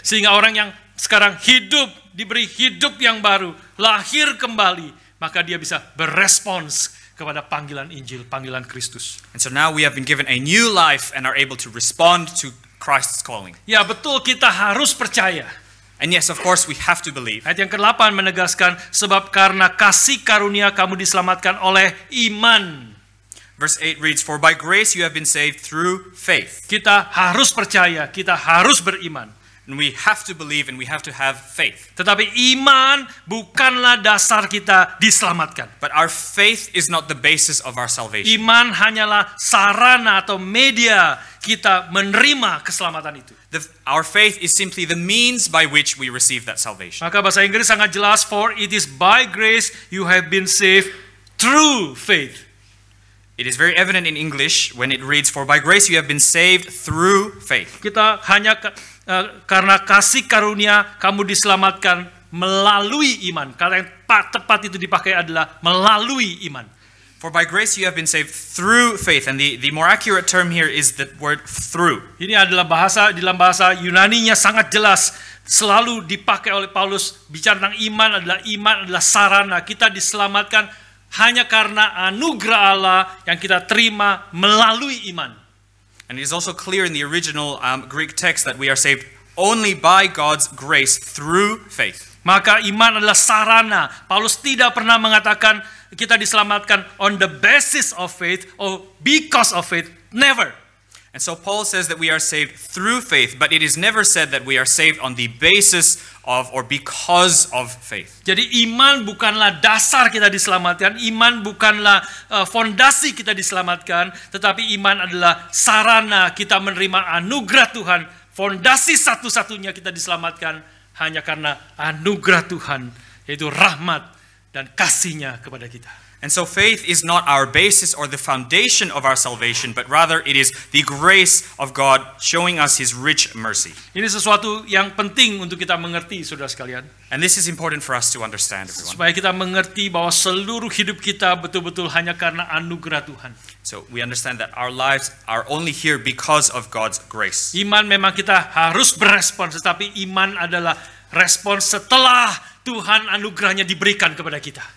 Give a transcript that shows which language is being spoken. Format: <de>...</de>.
<id>Sehingga orang yang sekarang hidup, diberi hidup yang baru, lahir kembali, maka dia bisa berespons kepada panggilan Injil, panggilan Kristus.</id> <en>And so now we have been given a new life and are able to respond to Christ's calling.</en> <id>Ya betul, kita harus percaya.</id> <en>And yes, of course, we have to believe.</en> <id>Ayat yang ke-8 menegaskan, sebab karena kasih karunia kamu diselamatkan oleh iman.</id> <en>Verse 8 reads, "For by grace you have been saved through faith."</en> <id>Kita harus percaya, kita harus beriman.</id> <en>And we have to believe and we have to have faith.</en> <id>Tetapi iman bukanlah dasar kita diselamatkan.</id> <en>But our faith is not the basis of our salvation.</en> <id>Iman hanyalah sarana atau media kita menerima keselamatan itu.</id> <en>Our faith is simply the means by which we receive that salvation.</en> <id>Maka bahasa Inggris sangat jelas,</id> <en>for it is by grace you have been saved through faith. It is very evident in English when it reads, "For by grace you have been saved through faith."</en> <id>Kita hanya karena kasih karunia kamu diselamatkan melalui iman. Kata yang tepat itu dipakai adalah melalui iman.</id> <en>For by grace you have been saved through faith. And the more accurate term here is the word through.</en> <id>Ini adalah dalam bahasa Yunaninya sangat jelas. Selalu dipakai oleh Paulus bicara tentang iman adalah sarana. Kita diselamatkan hanya karena anugerah Allah yang kita terima melalui iman.</id> <en>And it is also clear in the original Greek text that we are saved only by God's grace through faith.</en> <id>Maka iman adalah sarana. Paulus tidak pernah mengatakan kita diselamatkan</id> <en>on the basis of faith or because of faith. Never. And so Paul says that we are saved through faith, but it is never said that we are saved on the basis of or because of faith.</en> <id>Jadi iman bukanlah dasar kita diselamatkan, iman bukanlah fondasi kita diselamatkan, tetapi iman adalah sarana kita menerima anugerah Tuhan. Fondasi satu-satunya kita diselamatkan hanya karena anugerah Tuhan, yaitu rahmat dan kasih-Nya kepada kita.</id> <en>And so faith is not our basis or the foundation of our salvation, but rather it is the grace of God showing us His rich mercy.</en> <id>Ini sesuatu yang penting untuk kita mengerti, saudara sekalian.</id> <en>And this is important for us to understand, everyone.</en> <id>Supaya kita mengerti bahwa seluruh hidup kita betul-betul hanya karena anugerah Tuhan.</id> <en>So we understand that our lives are only here because of God's grace.</en> <id>Iman memang kita harus berespons, tetapi iman adalah respons setelah Tuhan anugerahnya diberikan kepada kita.</id>